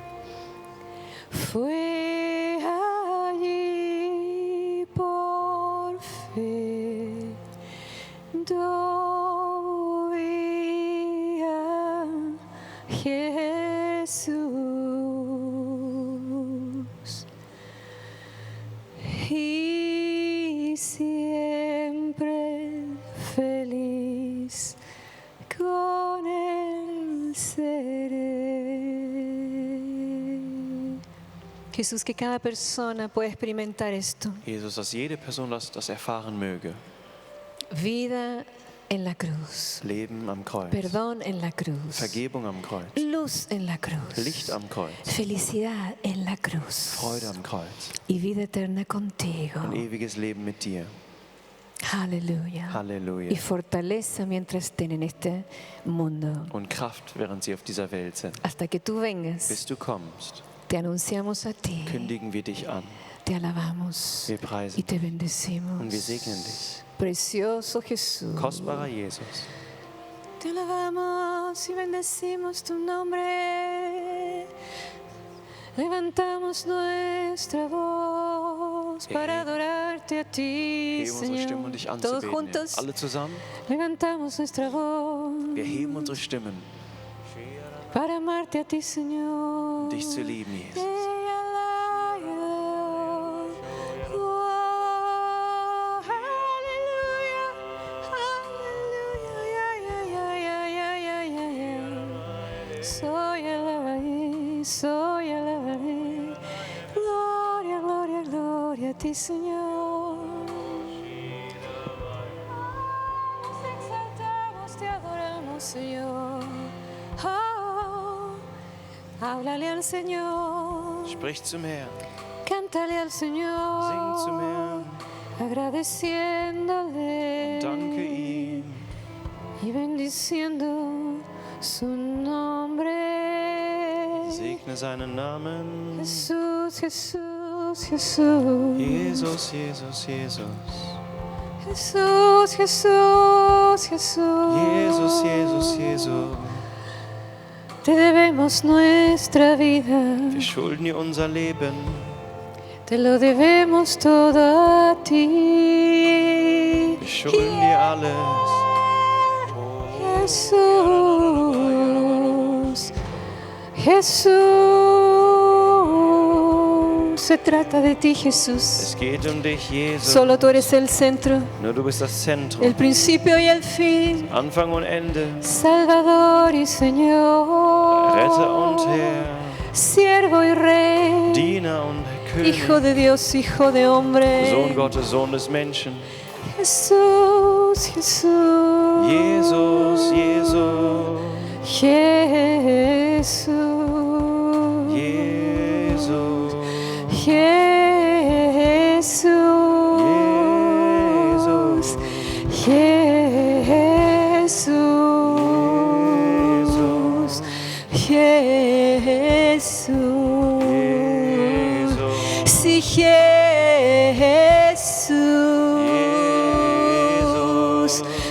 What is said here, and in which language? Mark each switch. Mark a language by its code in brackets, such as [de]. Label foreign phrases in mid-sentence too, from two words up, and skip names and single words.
[es] Fue allí por fe, yo vi a Jesús y siempre feliz con él seré. Jesús, que cada persona pueda experimentar esto. [de] Jesus, dass jede Person das erfahren möge. [es] Vida en la cruz, [de] Leben am Kreuz. [es] perdón en la cruz, [de] Vergebung am Kreuz. [es] luz en la cruz, [de] Licht am Kreuz. [es] felicidad en la cruz [de] Freude am Kreuz. [es] y vida eterna contigo. [de] Ein ewiges Leben mit dir. [es] Aleluya. Y [de] Halleluja. [es] fortaleza mientras estén en este mundo. [de] Und Kraft, während sie auf dieser Welt sind. [es] Hasta que tú vengas, [de] Bis du kommst, [es] te anunciamos a ti, [de] kündigen wir dich an. [es] te alabamos [de] Wir [es] y [de] preisen [es] te [de] dich [es] bendecimos. [de] und wir segnen dich. [es] Precioso Jesús. [de] Kostbarer Jesus, [es] Te alabamos y bendecimos tu nombre. Levantamos nuestra voz para adorarte a ti, [de] heben unsere Stimmen, um dich [es] Señor. Todos [de] anzubeten. [es] juntos [de] Alle zusammen, [es] levantamos nuestra voz [de] wir heben unsere Stimmen, [es] para amarte a ti, Señor. [de] um dich zu lieben, Jesus. [es] Soy alabaré. Gloria, gloria, gloria a ti, Señor. Te exaltamos, te adoramos, Señor. Oh, háblale al Señor, [de] Sprich zum Herrn, [es] cántale al Señor, [de] sing zum Herrn, [es] agradeciéndole [de] danke ihm. [es] y bendiciendo su nombre. [de] Segne seinen Namen. [es] Jesús, Jesús, Jesús. [de] Jesus, Jesus, Jesus. [es] Jesús, Jesús, Jesús. [de] Jesus, Jesus, Jesus. [es] Te debemos nuestra vida, [de] Wir schulden dir unser Leben. [es] te lo debemos todo a ti. [de] Wir schulden dir alles. [es] Jesús, Jesús, se trata de ti, Jesús. [de] Es geht um dich, Jesus. [es] Solo tú eres el centro, [de] Nur du bist das [es] el [de] Zentrum. [es] principio y el fin, [de] Anfang und Ende. [es] Salvador y Señor, [de] Retter und Herr. [es] siervo y rey, [de] Diener und [es] Hijo [de] König. [es] de Dios, Hijo de hombre. [de] Sohn Gottes, Sohn des Menschen. [es] Jesús, Jesús, [de] Jesus, Jesus. [es] Jesús, [de] Jesus. [es] Jesús, Jesús, Jesús, sí, Jesús,